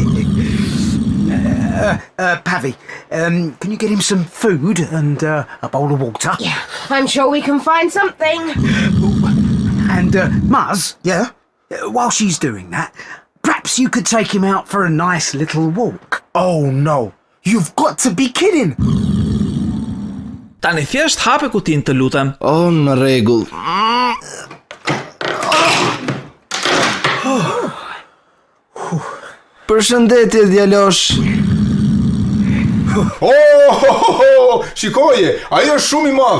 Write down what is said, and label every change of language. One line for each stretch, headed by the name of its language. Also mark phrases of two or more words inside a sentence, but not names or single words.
English: Pavi, can you get him some food and a bowl of water? Yeah, I'm sure we can find something. And, Muzz, yeah? While she's doing that, perhaps you could take him out for a nice little walk. Oh, no. You've got to be kidding.
Albanian: Tani thjesht hape kutin të lutem. Oh, në rregull. Përshëndetje djalosh. Shikoje, ai është shumë I madh.